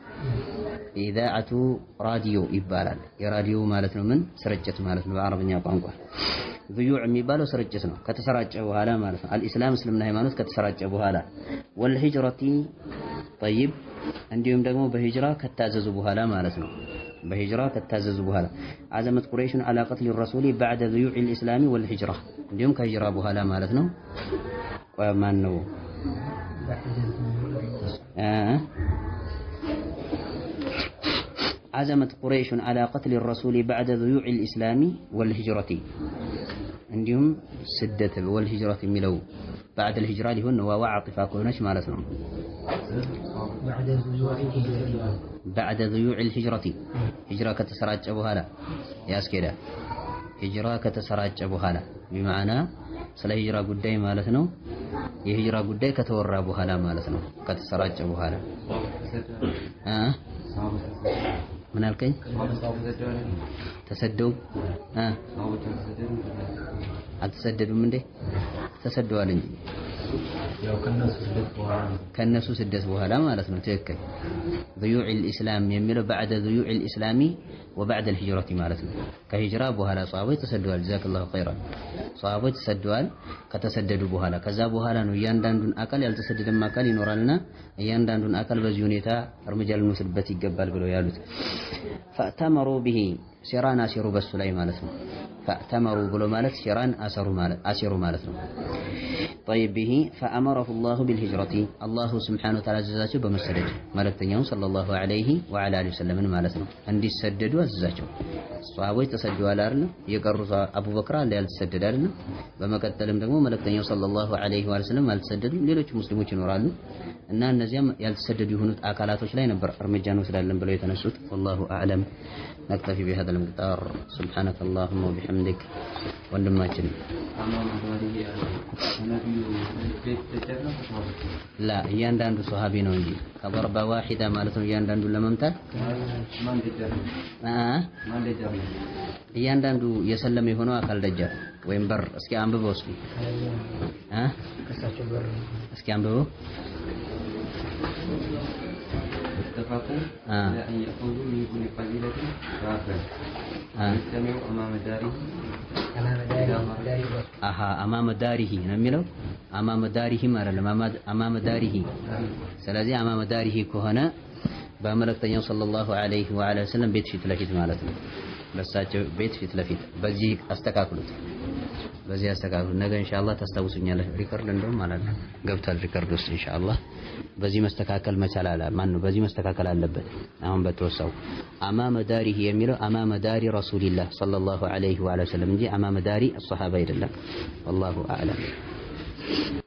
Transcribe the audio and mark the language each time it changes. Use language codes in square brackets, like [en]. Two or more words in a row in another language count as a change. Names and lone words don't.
[am] ኢዛአቱ ራዲዮ ይባላል። የራዲዮ ማለት ነው ምን ስርጭት ማለት ነው በአረብኛ ቋንቋ። ዙዩዕ የሚባለው ስርጭት ነው ከተሰራጨ በኋላ ማለት ነው። አልኢስላም እስልምና ሃይማኖት ከተሰራጨ በኋላ [ar] والهجرة طيب [am] እንዲሁም ደግሞ በሂጅራ ከታዘዙ በኋላ ማለት ነው። በሂጅራ ከታዘዙ በኋላ [ar] عزمت قريش على قتل الرسول بعد ذيوع الإسلامي والهجرة [am] እንዲሁም ከሂጅራ በኋላ ማለት ነው። ማን ነው [ar] عزمت قريش على قتل الرسول بعد ذيوع الإسلامي والهجرة [am] እንዲሁም ስደት ወልሂጅረት የሚለው [ar] بعد الهجرة [am] ሊሆን ነው [ar] واو عاطفة [am] ከሆነች ማለት ነው። [ar] بعد ذيوع الهجرة [am] ሂጅራ ከተሰራጨ በኋላ ያስኬዳል። ሂጅራ ከተሰራጨ በኋላ بمعنى ስለ ሂጅራ ጉዳይ ማለት ነው። የሂጅራ ጉዳይ ከተወራ በኋላ ማለት ነው። ከተሰራጨ በኋላ ምን አልከኝ? ተሰደው አልተሰደዱም እንዴ? ተሰደዋል እንጂ ያው ከነሱ ስደት በኋላ ማለት ነው። ትክክል። [ar] ذيوع الإسلام [am] የሚለው [ar] بعد ذيوع الإسلام وبعد الهجرة [am] ማለት ነው። ከሂጅራ በኋላ ሷሃቦች ተሰደዋል። [ar] جزاك الله خيرا። [am] ሷሃቦች ተሰደዋል። ከተሰደዱ በኋላ ከዛ በኋላ ነው እያንዳንዱን አካል ያልተሰደደም አካል ይኖራልና እያንዳንዱን አካል በዚህ ሁኔታ እርምጃ ልንወስድበት ይገባል ብለው ያሉት [ar] فأتمروا به سرا أسروا [am] በሱ ላይ ማለት ነው። ፈእተመሩ ብሎ ማለት [ar] سرا أسروا [am] ማለት ነው። [ar] طيب به فأمره الله بالهجرة الله سبحانه وتعالى [am] አዘዛቸው በመሰደድ መልእክተኛውን [ar] صلى الله عليه وعلى آله وسلم [am] ማለት ነው እንዲሰደዱ አዘዛቸው። ሷሃቦች ተሰደዋል አይደል? የቀሩ አቡበክር አለ ያልተሰደደ አይደል? በመቀጠልም ደግሞ መልእክተኛው [ar] صلى الله عليه وسلم [am] አልተሰደዱም። ሌሎች ሙስሊሞች ይኖራሉ እና እነዚያም ያልተሰደዱ የሆኑት አካላቶች ላይ ነበር እርምጃ እንወስዳለን ብለው የተነሱት። [ar] والله أعلم. نكتفي بهذا المقدار. سبحانك اللهم وبحمدك. [am] ወንድማችን ላ እያንዳንዱ ሶሃቢ ነው እንጂ [ar] كضربة واحدة [am] ማለት ነው። እያንዳንዱን ለመምታት እያንዳንዱ የሰለመ የሆነው አካል ደጃፍ ወይም በር እስኪ አንብበው እስኪ አንብበው [ar] اتفقوا على أن يأخذوا من كل قبيلة رافع يجتمعوا أمام داره أمام داره [am] ነው የሚለው [ar] أمام داره ማለት أمام داره ስለዚህ أمام داره [am] ከሆነ በመልእክተኛው [ar] صلى الله عليه وعلى [am] ወሰለም ቤት ፊት ለፊት ማለት ነው። በሳቸው ቤት ፊት ለፊት በዚህ አስተካክሉት። በዚህ አስተካክሉ። ነገ ኢንሻአላህ ታስታውሱኛለህ። ሪከርድ እንደውም ማለት ነው ገብቷል ሪከርድ ውስጥ ኢንሻአላህ። በዚህ መስተካከል መቻል ማን ነው በዚህ መስተካከል አለበት። አሁን በተወሳው [ar] أمام داره [am] የሚለው [ar] أمام دار رسول الله صلى الله عليه وسلم [am] እንጂ [ar] أمام دار الصحابة [am] አይደለም። [ar] والله أعلم.